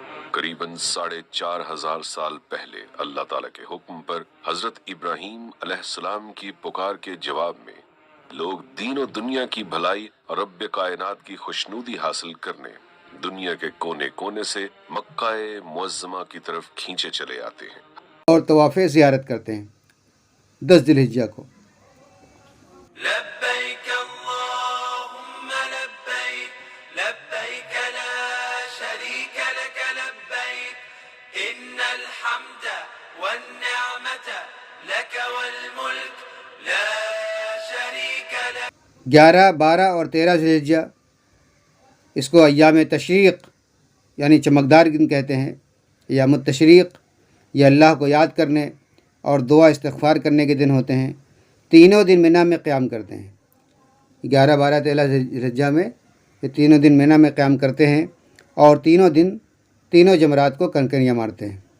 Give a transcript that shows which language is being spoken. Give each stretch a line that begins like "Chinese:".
Urdu: قریباً 4,500 سال پہلے اللہ تعالیٰ کے حکم پر حضرت ابراہیم علیہ السلام کی پکار کے جواب میں لوگ دین و دنیا کی بھلائی اور رب کائنات کی خوشنودی حاصل کرنے دنیا کے کونے کونے سے مکہ معظمہ کی طرف کھینچے چلے آتے ہیں اور طواف زیارت کرتے ہیں 10 ذی الحجہ کو۔
Arabic: لبيك اللهم لبيك لبيك لا شريك لك لبيك إن الحمد والنعمة لك والملك لا شريك لك۔
Urdu: 11، 12 اور 13 ذی الحجہ، اس کو ایام تشریق یعنی چمکدار دن کہتے ہیں۔ ایام التشریق یہ اللہ کو یاد کرنے اور دعا استغفار کرنے کے دن ہوتے ہیں۔ تینوں دن منی میں قیام کرتے ہیں۔ 11، 12، 13 ذی الحجہ میں یہ تینوں دن منی میں قیام کرتے ہیں اور تینوں دن تینوں جمرات کو کنکریاں مارتے ہیں۔